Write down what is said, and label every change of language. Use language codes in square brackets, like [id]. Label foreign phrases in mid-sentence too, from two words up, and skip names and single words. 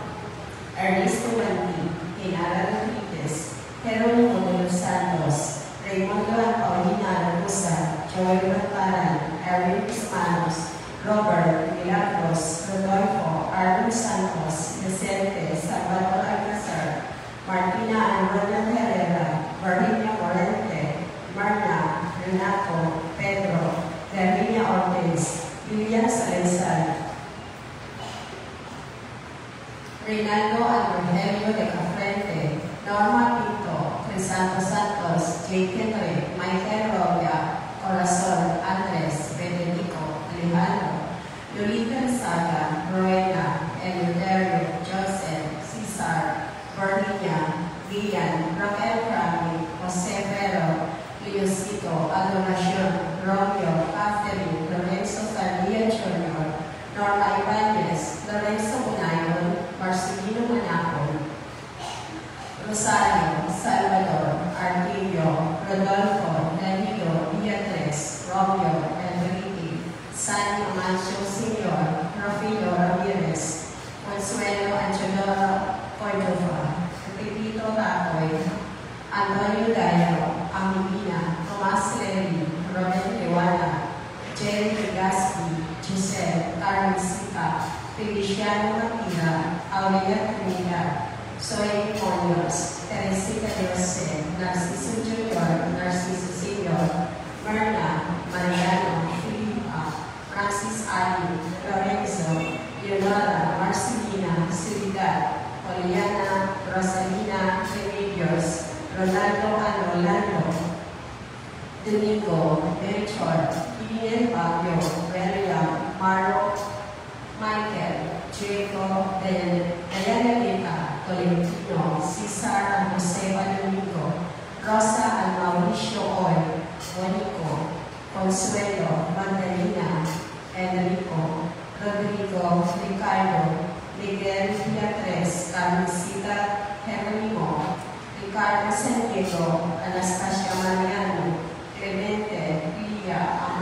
[en] Ernesto Manti, Inara Rodriguez, Jerónimo de los Santos, Raimundo and Paulina Rosa, Joel Bartaran, Erwin Pismanos, Robert Milagros, Rodolfo, Arvin Santos, Vicente, Salvador Alcazar, Martina and Ronald Herrera, Virginia Morente, Marna, Renato, Pedro, Virginia Ortiz, Lilian Salazar, Reynaldo and Rogelio de Cafrente, Norma Pinto, Crisanto Santos, Jake Henry, Michael Robia, Corazon, Andres, Benedico, Alejandro, Lolita Saga, Rowena, Eleuterio, Joseph, Cesar, Virginia, Lian, Raquel Rami, Jose Vero, Leosito, Adoracion, Romeo, Catherine, Lorenzo Sardia Jr., Norma Ibanez, Lorenzo Unayon, Marcelino Manapon, Rosario, Salvador, Artilio, Rodolfo, Danilo, Beatriz, Romeo, Enrique, San Amancio Sr., Rafilo Ramirez, Consuelo Angelo Cordova, Pepito Tacoy, Antonio Dayo, Amilina, Tomas Levy, Robert Lewana, Jerry Legaspi, Giselle, Carmen Sica, Feliciano Matira, Aurelia Trinidad, Zoe Ponios, Teresita de Jose, Narciso Jr., Narciso Sr., Merna, Mariano, Filipa, Francis Ali, Lorenzo, Leonora, Marcelina, Ciudad, Poliana, Rosalina, Remedios, Ronaldo and Rolando, Domingo, Melchor, Kilian Bagyo, Beria, Maro, Michael, Jacob, Diana Lita, Tolentino, Cesar and Joseba Domingo, Rosa and Mauricio Oy, Monico, Consuelo, Magdalena, Enrico, Rodrigo, Ricardo, Miguel Beatriz, Carmencita, Jerónimo, Ricardo San Diego, Anastasia Mariano, Clemente, Lilia,